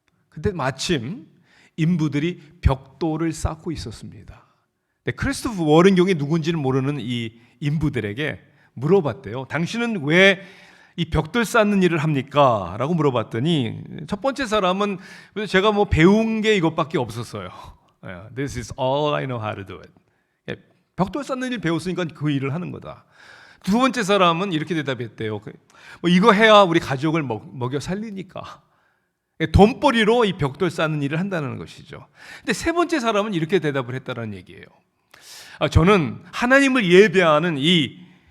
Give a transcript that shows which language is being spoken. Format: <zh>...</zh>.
<ko>근데 마침 인부들이 벽돌을 쌓고 있었습니다. 크리스토퍼 워런경이 누군지는 모르는 이 인부들에게 물어봤대요. 당신은 왜 이 벽돌 쌓는 일을 합니까? 라고 물어봤더니 첫 번째 사람은 제가 뭐 배운 게 이것밖에 없었어요.</ko> <en>This is all I know how to do it.</en> <ko>벽돌 쌓는 일 배웠으니까 그 일을 하는 거다. 두 번째 사람은 이렇게 대답했대요. 뭐 이거 해야 우리 가족을 먹여 살리니까. 돈벌이로 이 벽돌 쌓는 일을 한다는 것이죠. 근데 세 번째 사람은 이렇게 대답을 했다는 얘기예요. 저는 하나님을 예배하는 이</ko>